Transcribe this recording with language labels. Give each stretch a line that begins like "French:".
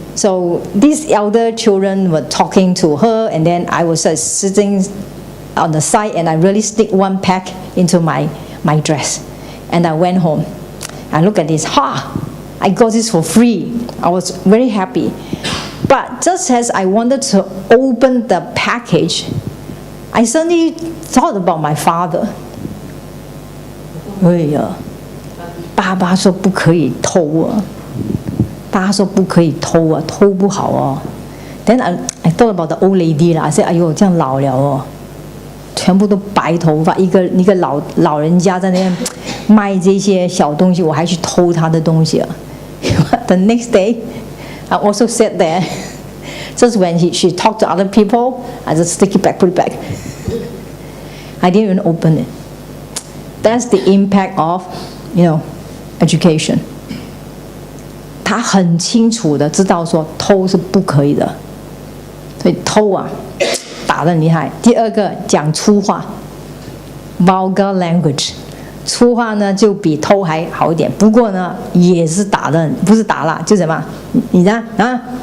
English: So these elder children were talking to her, and then I was sitting on the side, and I really sneak one pack into my dress, and I went home. I look at this, I got this for free. I was very happy. But just as I wanted to open the package, I suddenly thought about my father.
Chinese: 哎呀，爸爸说不可以偷啊，爸说不可以偷啊，偷不好哦。
English: Then I thought about the old lady
Chinese: 啦
English: I said
Chinese: 哎呦这样老了哦，全部都白头发，一个老人家在那边卖这些小东西，我还去偷他的东西啊。
English: The next day, I also sat there. Just when she talked to other people, I just stick it back, put it back. I didn't even open it. That's the impact of, education.
Chinese: 他很清楚的知道说偷是不可以的，所以偷啊，打得很厉害。第二个讲粗话 ，
English: vulgar language，
Chinese: 粗话呢就比偷还好一点，不过呢也是打的，不是打了就什么，你呢啊？